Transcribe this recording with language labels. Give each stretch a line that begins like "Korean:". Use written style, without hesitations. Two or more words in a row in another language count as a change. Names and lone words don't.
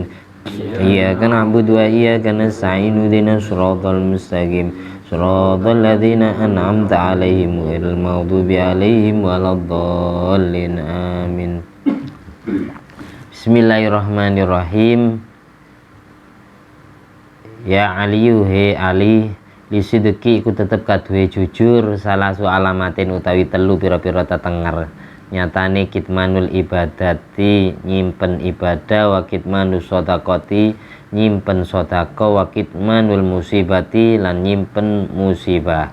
Arabic: إياك نعبد وإياك نستعين اهدنا الصراط المستقيم. صراط الذين أنعمت عليهم غير المغضوب عليهم ولا الضالين. آمين. بسم الله الرحمن الرحيم. يا علي
Javanese: he Ali lisideki iku tetep kaduwe jujur
Arabic: ثلاث علامات
Javanese: utawi telu pira-pira tetenger. Nyatane
Arabic: كتمان العبادة
Javanese: nyimpen ibadah
Arabic: وكتمان الصدقة
Javanese: nyimpen sedekah
Arabic: وكتمان المصيبة
Javanese: lan nyimpen musibah.